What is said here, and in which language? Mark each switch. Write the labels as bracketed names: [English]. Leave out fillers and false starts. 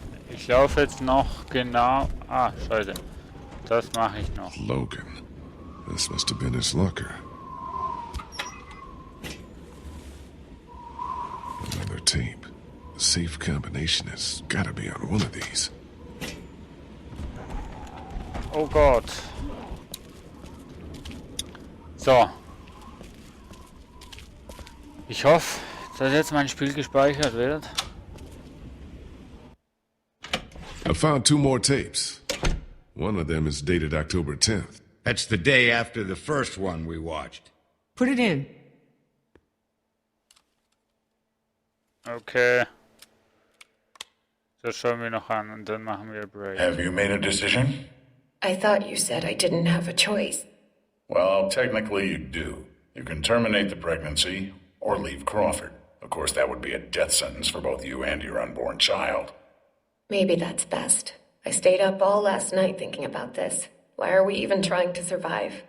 [German] Ich laufe jetzt noch genau... Ah, scheiße. Das mache ich noch. Logan. [English] This must have been his locker. Another tape. The safe combination has gotta be on one of these. [German] Oh Gott. So. Ich hoffe, dass jetzt mein Spiel gespeichert wird. [English] I found 2 more tapes. One of them is dated October 10th. That's the day after the first one we watched. Put it in. Okay. [German] Das schauen wir noch an und dann machen wir Break. [English] Have you made a decision? I thought you said I didn't have a choice. Well, technically you do. You can terminate the pregnancy or leave Crawford. Of course, that would be a death sentence for both you and your unborn child. Maybe that's best. I stayed up all last night thinking about this. Why are we even trying to survive?